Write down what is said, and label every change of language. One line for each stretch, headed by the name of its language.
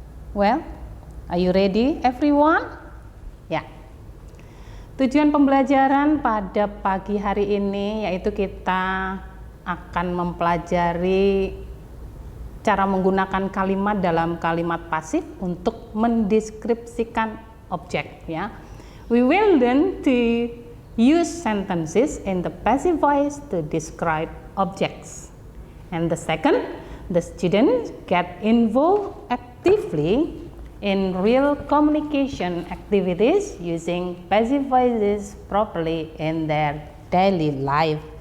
English: Well, are you ready everyone?
Indonesian: Ya. Tujuan pembelajaran pada pagi hari ini yaitu kita akan mempelajari cara menggunakan kalimat dalam kalimat pasif untuk mendeskripsikan objek ya.
English: We will learn to use sentences in the passive voice to describe objects. And the second, the students get involved actively in real communication activities using passive voices properly in their daily life.